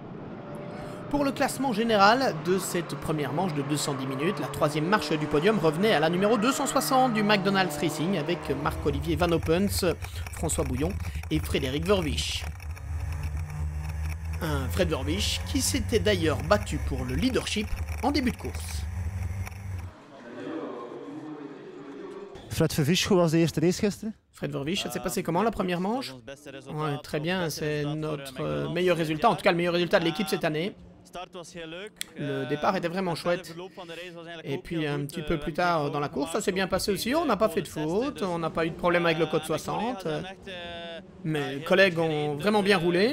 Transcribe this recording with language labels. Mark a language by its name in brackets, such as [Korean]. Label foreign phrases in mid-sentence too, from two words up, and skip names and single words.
[French] Pour le classement général de cette première manche de 210 minutes, la troisième marche du podium revenait à la numéro 260 du McDonald's Racing avec Marc-Olivier Van Opens, François Bouillon et Frédéric Verwisch. Un Fred Verwisch qui s'était d'ailleurs battu pour le leadership en début de course. [Dutch] Fred Verwisch, hoe was de eerste race gisteren? Fred Verwisch, [French] ça s'est passé comment la première manche? Ouais, très bien, c'est notre meilleur résultat, en tout cas le meilleur résultat de l'équipe cette année. Le départ était vraiment chouette. Et puis un petit peu plus tard dans la course, ça s'est bien passé aussi. On n'a pas fait de faute, on n'a pas eu de problème avec le code 60. Mes collègues ont vraiment bien roulé.